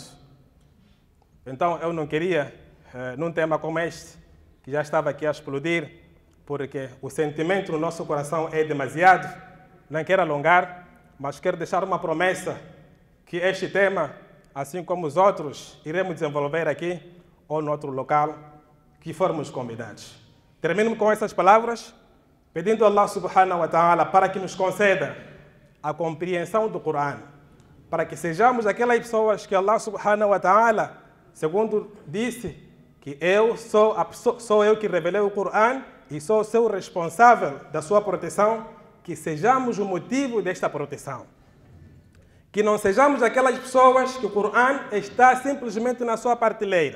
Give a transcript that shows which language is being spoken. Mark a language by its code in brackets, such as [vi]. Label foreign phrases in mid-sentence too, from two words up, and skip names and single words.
[pt] Então, eu não queria, num tema como este, que já estava aqui a explodir, porque o sentimento no nosso coração é demasiado, não quero alongar, mas quero deixar uma promessa que este tema, assim como os outros, iremos desenvolver aqui ou no outro local que formos convidados. Termino com essas palavras, pedindo a [ar] الله سبحانه وتعالى [pt] para que nos conceda a compreensão do Corão, para que sejamos aquelas pessoas que [ar] الله سبحانه وتعالى, [pt] segundo disse, que sou eu que revelei o Corão e sou o seu responsável da sua proteção, que sejamos o motivo desta proteção. Que não sejamos aquelas pessoas que o Corão está simplesmente na sua prateleira.